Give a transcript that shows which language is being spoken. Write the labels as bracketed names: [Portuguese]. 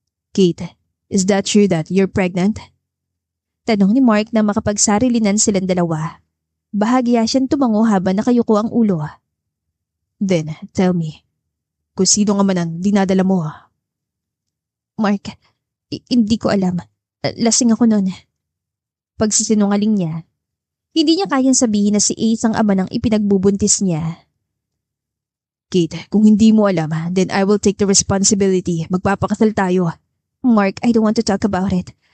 [English] Kate, is that true that you're pregnant? [Filipino] Tanong ni Mark na makapagsarilinan silang dalawa. Bahagya siyang tumango habang nakayuko ang ulo. [English] Then, tell me, [Filipino] kung sino nga man ang dinadala mo. Mark, hindi ko alam. Lasing ako noon. Pagsisinungaling niya. Hindi niya kayang sabihin na si Ace ang ama ng ipinagbubuntis niya. [English] Kate, [Filipino] kung hindi mo alam, [English] then I will take the responsibility. [Filipino] Magpapakasal tayo. [English] Mark, I don't want to talk about it.